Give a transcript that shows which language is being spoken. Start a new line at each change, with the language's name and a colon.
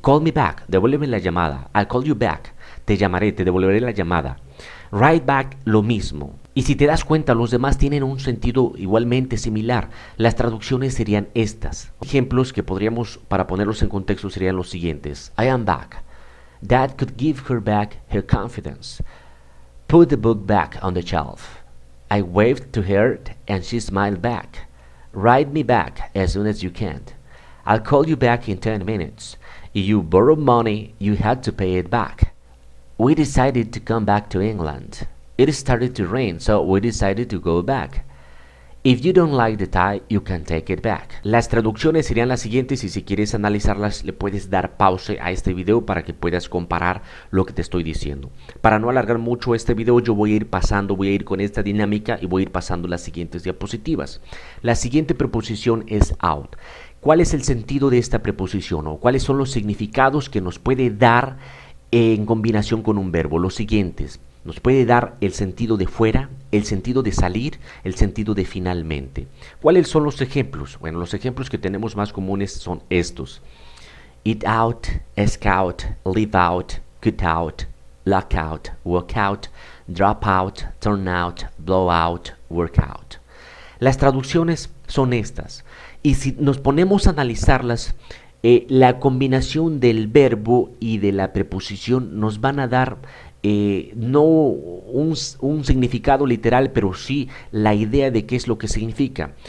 English: Call me back,
Spanish: devuélveme la llamada.
English: I'll call you back,
Spanish: te llamaré, te devolveré la llamada. Write back, lo mismo. Y si te das cuenta, los demás tienen un sentido igualmente similar. Las traducciones serían estas. Ejemplos que podríamos, para ponerlos en contexto, serían los siguientes.
English: I am back. That could give her back her confidence. Put the book back on the shelf. I waved to her and she smiled back. Write me back as soon as you can. I'll call you back in 10 minutes. If you borrow money, you had to pay it back. We decided to come back to England. It started to rain, so we decided to go back. If you don't like the tie, you can take it back.
Spanish: Las traducciones serían las siguientes y si quieres analizarlas le puedes dar pause a este video para que puedas comparar lo que te estoy diciendo. Para no alargar mucho este video yo voy a ir con esta dinámica y voy a ir pasando las siguientes diapositivas. La siguiente preposición es out. ¿Cuál es el sentido de esta preposición o cuáles son los significados que nos puede dar en combinación con un verbo? Los siguientes. Nos puede dar el sentido de fuera, el sentido de salir, el sentido de finalmente. ¿Cuáles son los ejemplos? Bueno, los ejemplos que tenemos más comunes son estos.
English: Eat out, ask out, leave out, cut out, lock out, walk out, drop out, turn out, blow out, work out.
Spanish: Las traducciones son estas. Y si nos ponemos a analizarlas, la combinación del verbo y de la preposición nos van a dar no un significado literal, pero sí la idea de qué es lo que significa.